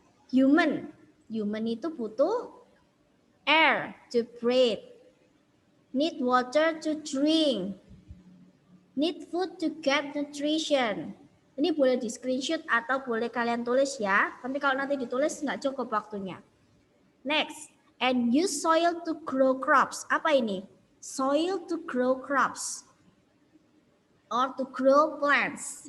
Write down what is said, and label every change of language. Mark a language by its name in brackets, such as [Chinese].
[English] Human [Indonesian] itu butuh [English] air to breathe, need water to drink, need food to get nutrition. [Indonesian] Ini boleh di screenshot atau boleh kalian tulis ya. Tapi kalau nanti ditulis nggak cukup waktunya. [English] Next, and use soil to grow crops. [Indonesian] Apa ini? [English] Soil to grow crops or to grow plants.